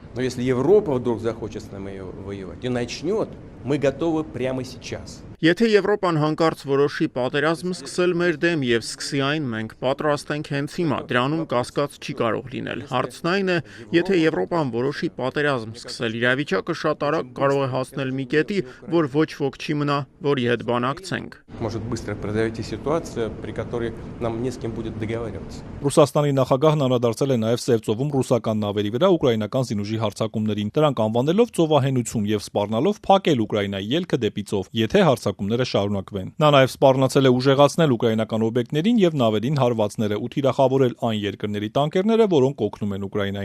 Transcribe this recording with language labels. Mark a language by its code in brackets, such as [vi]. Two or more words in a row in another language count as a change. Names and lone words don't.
[ru] Но если Европа вдруг захочет с нами воевать и начнет, мы готовы прямо сейчас. [hy] Եթե Եվրոպան հանկարծ որոշի պատերազմ սկսել մեր դեմ եւ սկսի այն, մենք պատրաստ ենք հենց հիմա, դրանում կասկած չի կարող լինել։ Հարցն այն է, եթե Եվրոպան որոշի պատերազմ սկսել, իրավիճակը շատ արագ կարող է հասնել մի կետի, որ ոչ ոք չի մնա, որի հետ բանակցենք։ [ru] Может быстро произойти ситуация, при которой нам не с кем будет договариваться. [hy] Ռուսաստանի նախագահն անդրադարձել է նաև Սևծովում ռուսական նավերի վրա ուկրաինական զինուժի հարձակումներին, դրանք անվանելով ծովահենություն եւ սպառնալով փակել Ուկրաինայի ելքը դեպի ծով, եթե հարձակումները շարունակվեն։ Նա նաև սպառնացել է ուժեղացնել ուկրաինական օբյեկտներին եւ նավերին հարվածները ու թիրախավորել այն երկրների տանկերները, որոնք օգնում են Ուկրաինային։